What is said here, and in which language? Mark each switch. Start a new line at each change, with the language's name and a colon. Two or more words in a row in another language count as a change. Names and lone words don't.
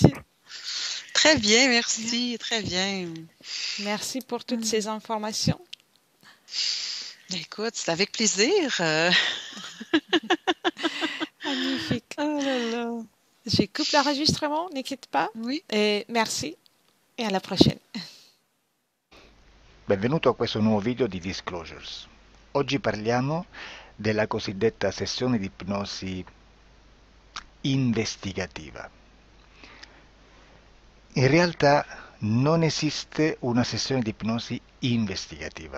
French: Très bien, merci, très bien. Merci pour toutes ces informations. Écoute, c'est avec plaisir. Magnifique. Oh là là. Je coupe l'enregistrement, n'inquiète pas. Oui. Et merci
Italian: e alla prossima. Benvenuto a questo nuovo video di Disclosures. Oggi parliamo della cosiddetta sessione di ipnosi investigativa. In realtà non esiste una sessione di ipnosi investigativa.